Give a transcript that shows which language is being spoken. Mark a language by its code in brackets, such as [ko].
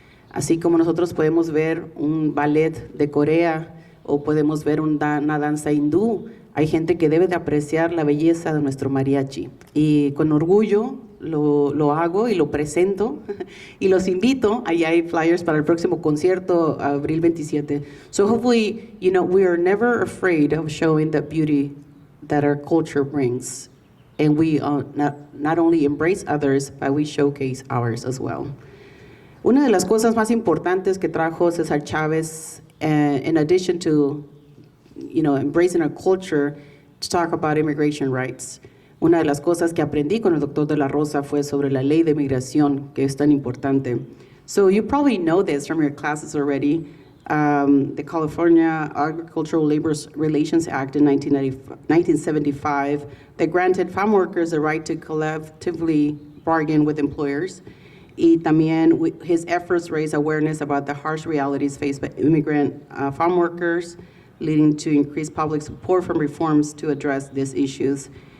[es] Así como nosotros podemos ver un ballet de Corea o podemos ver una danza hindú, hay gente que debe de apreciar la belleza de nuestro mariachi. Y con orgullo lo hago y lo presento y los invito. Ahí hay flyers para el próximo concierto, abril 27. [en] So hopefully, we are never afraid of showing the beauty that our culture brings. And we not only embrace others, but we showcase ours as well. [es] Una de las cosas más importantes que trajo Cesar Chavez, [en] in addition to embracing our culture, to talk about immigration rights. [es] Una de las cosas que aprendí con el doctor de la Rosa fue sobre la ley de migración, que es tan importante. [en] So you probably know this from your classes already. The California Agricultural Labor Relations Act in 1975 that granted farm workers the right to collectively bargain with employers. [es] Y también [en] his efforts raise awareness about the harsh realities faced by immigrant farm workers, leading to increased public support from reforms to address these issues.